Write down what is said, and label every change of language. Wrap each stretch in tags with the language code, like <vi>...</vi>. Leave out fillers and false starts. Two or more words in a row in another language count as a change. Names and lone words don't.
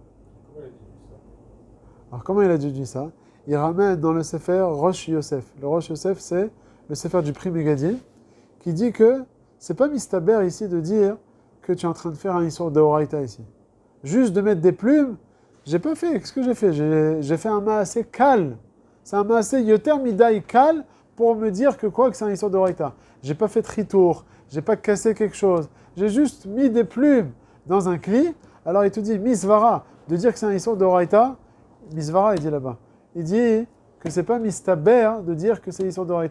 <fr>Alors, comment il a déduit ça? Il ramène dans le Sefer Rosh Yosef. Le Rosh Yosef, c'est le Sefer du Pri Megadim, qui dit que c'est pas mistaber ici de dire que tu es en train de faire un issur de Horaïta ici. Juste de mettre des plumes, j'ai pas fait. Qu'est-ce que j'ai fait? J'ai fait un</fr> <he>מעשה קל.</he> <fr>C'est un</fr> <he>מעשה יותר מדי קל</he> <fr>pour me dire que quoi? Que c'est un issur de Horaïta. J'ai pas fait tritour, j'ai pas cassé quelque chose. J'ai juste mis des plumes dans un kli. Alors il te dit misvara, de dire que c'est un issur de Horaïta. Misvara, il dit là-bas. Il dit que c'est pas mistaber de dire que c'est issur de Horaïta.</fr>